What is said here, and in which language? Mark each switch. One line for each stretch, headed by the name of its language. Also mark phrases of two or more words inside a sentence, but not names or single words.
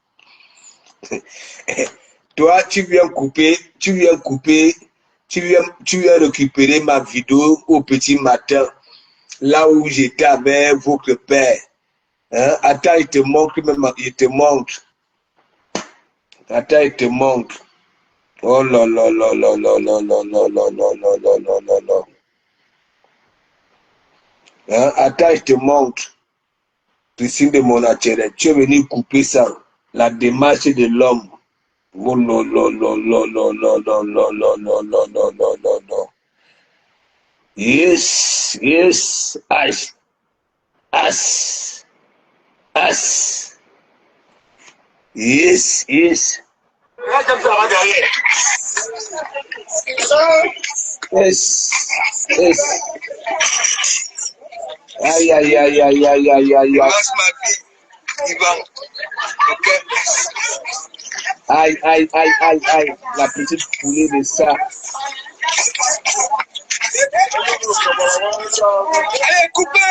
French: Toi, tu viens récupérer ma vidéo au petit matin, là où j'étais avec votre père. Hein? Attends, il te montre même, il te montre. Attends, il te montre. Oh là là là là là là là là là là là là là là là. Hein? Attends, je te montre. Christine de Monatiele, tu es venu couper ça. La démarche de l'homme. Oh là là là là là là là là là là là là là là là.
English: Yes, yes, as, as, as. Yes, yes. Yes, yes.
French: Aïe, aïe, aïe, aïe, aïe, aïe, aïe, aïe. Aïe, aïe, aïe, aïe, aïe. La petite poulée de ça. Allez, coupez!